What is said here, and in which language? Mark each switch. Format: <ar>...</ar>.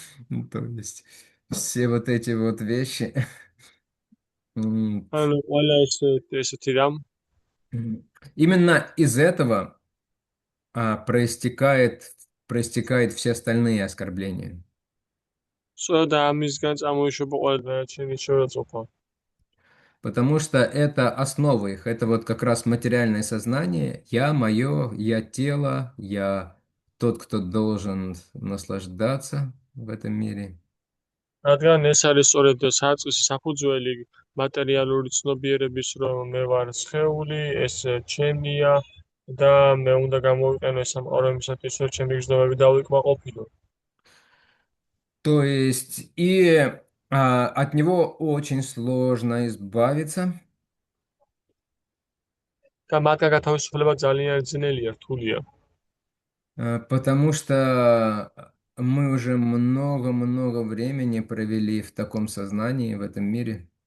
<ru>Ну, то есть все вот эти вот вещи. М,</ru> <ka>ანუ ყველა ესეთი რამ</ka> <ru>Именно из этого проистекает все остальные оскорбления.</ru> <ka>სწორედ ამისგან წარმოიშობა ყველა დანარჩენი შეურაცხყოფა.</ka> <ru>Потому что это основа их. Это вот как раз материальное сознание. Я мое, я тело, я тот, кто должен наслаждаться в этом мире.</ru> <ka>რადგან ეს არის სწორედ საწყისი საფუძველი მატერიალური ცნობიერების, რომ მე ვარ სხეული, ეს ჩემია და მე უნდა გამოვიყენო ეს სამყაროებისათვის, რომ ჩემი გრძნობები დავიკმაყოფილო.</ka> <ru>То есть и от него очень сложно избавиться,</ru> <ka>და მათგან გათავისუფლება ძალიან ძნელია, რთულია.</ka> <ru>потому что мы уже много-много времени провели в таком сознании, в этом мире.</ru>